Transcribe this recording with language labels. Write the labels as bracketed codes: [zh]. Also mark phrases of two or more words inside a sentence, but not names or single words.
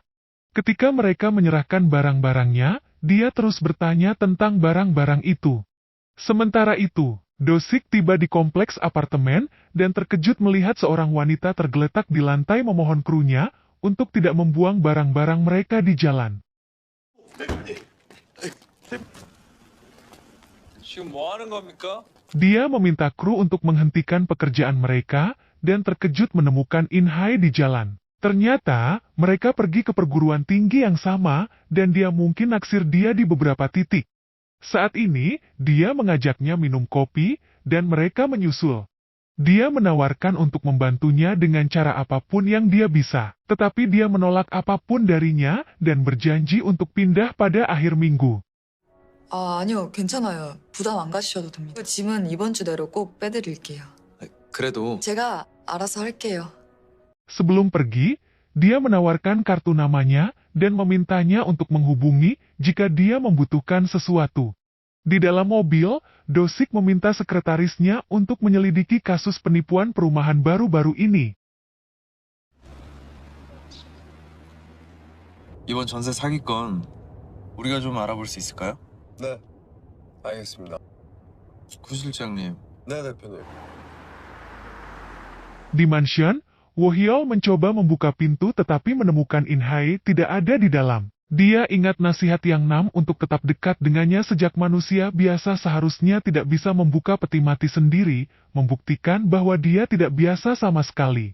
[id] Ketika mereka menyerahkan barang-barangnya, dia terus bertanya tentang barang-barang itu. Sementara itu, Dosik tiba di kompleks apartemen dan terkejut melihat seorang wanita tergeletak di lantai memohon krunya untuk tidak membuang barang-barang mereka di jalan. [ko] 지금 뭐 하는 겁니까? [id] Dia meminta kru untuk menghentikan pekerjaan mereka dan terkejut menemukan Inhai di jalan. Ternyata, mereka pergi ke perguruan tinggi yang sama dan dia mungkin naksir dia di beberapa titik. Saat ini, dia mengajaknya minum kopi dan mereka menyusul. Dia menawarkan untuk membantunya dengan cara apapun yang dia bisa, tetapi dia menolak apapun darinya dan berjanji untuk pindah pada akhir minggu. [ko] 아니요, 괜찮아요. 부담 안 가지셔도 됩니다. 짐은 이번 주 내로 꼭 빼드릴게요. 그래도 제가 알아서 할게요. [id] Sebelum pergi, dia menawarkan kartu namanya dan memintanya untuk menghubungi jika dia membutuhkan sesuatu. Di dalam mobil, Dosik meminta sekretarisnya untuk menyelidiki kasus penipuan perumahan baru-baru ini. [ko] 이번 전세 사기건 우리가 좀 알아볼 수 있을까요? 네, 알겠습니다. 구 실장님, 네, 대표님. [id] Di mansion, Wohyol mencoba membuka pintu tetapi menemukan Inhai tidak ada di dalam. Dia ingat nasihat Yang Nam untuk tetap dekat dengannya sejak manusia biasa seharusnya tidak bisa membuka peti mati sendiri, membuktikan bahwa dia tidak biasa sama sekali.